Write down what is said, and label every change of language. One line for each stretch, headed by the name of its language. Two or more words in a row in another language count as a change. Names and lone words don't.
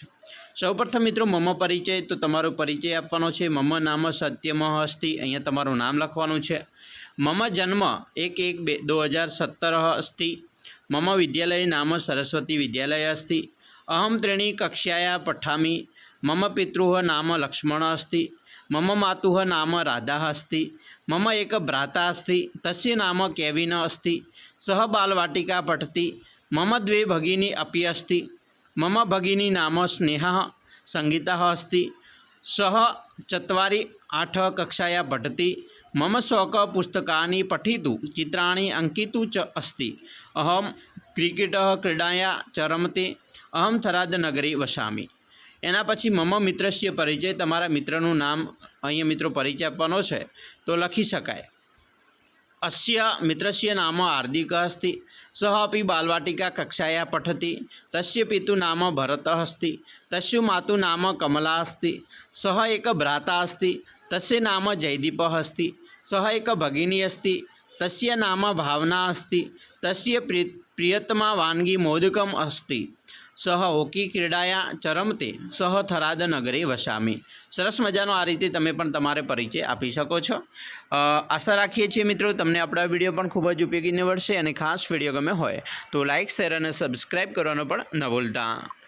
Gujarati: સૌપ્રથમ મિત્રો
Sanskrit: मम परिचय,
Gujarati: તો તમારો પરિચય આપવાનો છે।
Sanskrit: मम नाम सत्यम अस्ति,
Gujarati: અહીંયા તમારું નામ લખવાનું છે।
Sanskrit: मम जन्म 1/1/2017 अस्ति। मम विद्यालय नाम सरस्वती विद्यालय अस्ति। अहम त्रीणी कक्षाया पठामी। मम पितृः नाम लक्ष्मण अस्ति। मम मातुः नाम राधा अस्ति। मम एक भ्राता अस्ति, तस्य नाम केविन अस्ति। सः बालवाटिका पठति। मम द्वे भगिनी अपि अस्ति। मम भगिनी नाम स्नेहा संगीता अस्ति। सः 4-8 कक्षायां पठति। मम शौकः पुस्तकानि पठितुं, चित्राणि अंकितुं च अस्ति। अहं क्रिकेटः क्रीडायां च रमते। अहं थरादनगरे वसामि।
Gujarati: એના પછી
Sanskrit: मम मित्रस्य परिचय,
Gujarati: તમારા મિત્રનું નામ અહીંયા મિત્રો પરિચય આપવાનો છે તો લખી શકાય।
Sanskrit: अस्य मित्रस्य नाम हार्दिकः अस्ति। सः अपि बालवाटिका कक्षायां पठति। तस्य पितुः नाम भरतः अस्ति। तस्य मातुः नाम कमला अस्ति। सः एक भ्राता अस्ति, तस्य नाम जयदीपः अस्ति। सः एक भगिनी अस्ति, तस्य नाम भावना अस्ति। तस्य प्रियतमा वानगी मोदकम् अस्ति। सह होकी क्रीडायां च रमते। सह थरादनगरे वसामी।
Gujarati: સરસ મજાનો આ રીતે તમે પણ તમારે પરિચય આપી શકો છો। આશા રાખીએ છીએ મિત્રો તમને આપણો વિડિયો પણ ખૂબ જ ઉપયોગી નિવડશે, અને ખાસ વિડિયો ગમે હોય તો લાઇક, શેર અને સબ્સ્ક્રાઇબ કરવાનો પણ ન ભૂલતા।